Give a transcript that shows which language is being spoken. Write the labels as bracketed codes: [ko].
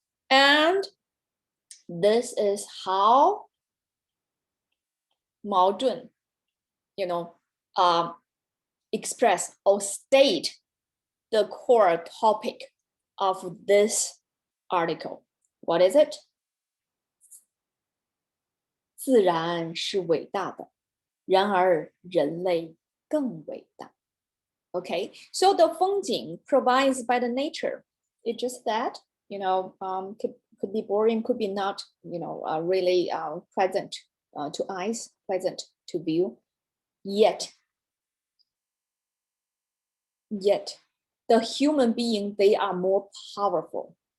[en] And this is how Mao Zedong, express or state the core topic of this article. What is it? [zh] 自然是伟大的，然而人类更伟大。 [en] Okay, so the 风景 provides by the nature. It's just that, could be boring, could be not, really pleasant to eyes, pleasant to view. Yet, the human being, they are more powerful.